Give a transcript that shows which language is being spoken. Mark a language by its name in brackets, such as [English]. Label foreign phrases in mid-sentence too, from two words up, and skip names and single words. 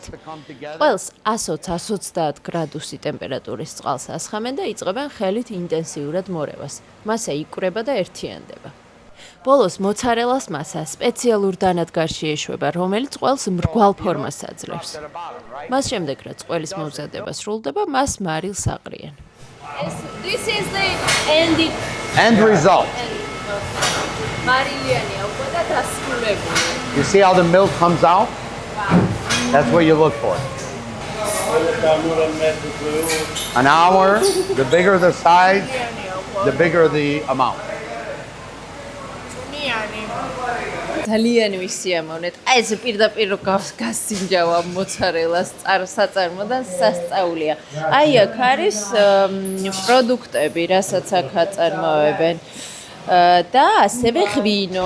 [Georgian] ყველს 120-130 გრადუსი ტემპერატურის წყალს ასხამენ და იწყებენ ხელით ინტენსიურად მორევას. მასე იკვრება და ერთიანდება. ბოლოს მოცარელას მასა სპეციალურ დანადგარში ეშვება, რომელიც ყველს მრგვალ ფორმას აძლევს. მას შემდეგ, რაც ყველის მომზადება სრულდება, მას მარილს აყრიან. [English] This is the End result. [Georgian] მარილიანია უკვე და დასრულებული. [English] You see how the milk comes out? That's what you look for. An hour, the bigger the size, the bigger the amount. [Georgian] ძალიან ვისიამოვნეთ. აი ეს პირდაპირ რო გასინჯავა მოცარელას საწარმოდან სასწაულია. აი აქ არის პროდუქტები, რასაც აქ აწარმოებენ. და ასევე ღვინო.